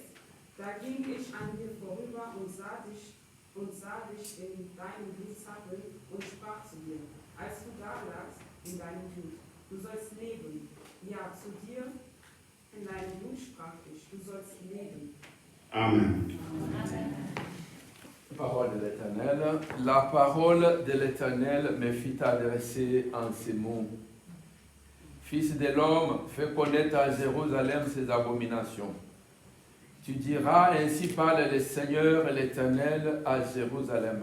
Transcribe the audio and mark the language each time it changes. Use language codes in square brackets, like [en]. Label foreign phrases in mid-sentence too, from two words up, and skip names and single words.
[de] Da ging ich an dir vorüber und sah dich in deinem Blut zappeln und sprach zu dir, als du da lagst in deinem Blut: Du sollst leben. Ja, zu dir in deinem Blut sprach ich: Du sollst leben. Amen. [fr] Parole de l'Éternel. La parole de l'Éternel me fit adresser en ces mots. Fils de l'homme, fais connaître à Jérusalem ses abominations. Tu diras: ainsi parle le Seigneur l'Éternel à Jérusalem.